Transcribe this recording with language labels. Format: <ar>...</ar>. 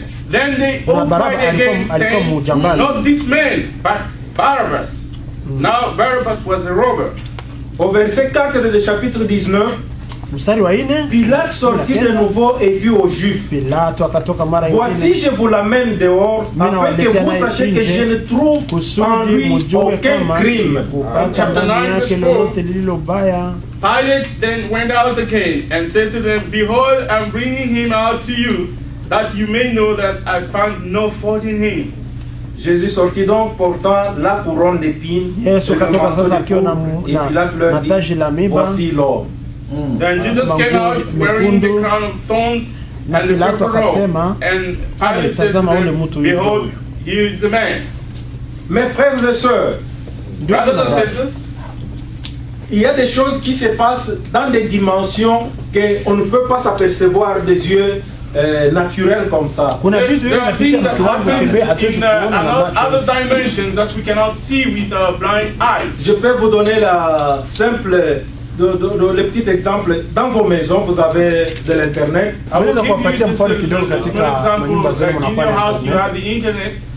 <en>Then they all cried again, saying, not this man, but Barabbas. Now Barabbas was a robber.</en> <fr>Au verset 4 du chapitre 19, Pilate sortit de nouveau et dit aux Juifs, voici je vous l'amène dehors, afin que vous sachiez que je ne trouve en lui aucun crime.</fr> <en>Chapter 9, verse 4. Pilate then went out again and said to them, behold, I'm bringing him out to you, that you may know that I found no fault in him.</en> <fr>Jésus sortit donc portant la couronne d'épines et le manteau d'époux, et Pilate leur dit, voici l'homme.</fr> <en>Then Jesus came out wearing the crown of thorns and the purple robe, and Pilate said to them, behold, here is the man.</en> <fr>Mes frères et sœurs,</fr> <en>brothers and sisters,</en> <fr>il y a des choses qui se passent dans des dimensions qu'on ne peut pas s'apercevoir des yeux naturel comme ça.</fr> <en>There are things that happen in other dimensions that we cannot see with our blind eyes.</en> <fr>Je peux vous donner la simple, le petit exemple. Dans vos maisons, vous avez de l'internet.</fr> <en>I will give you just an example. In your house, you have the internet.</en>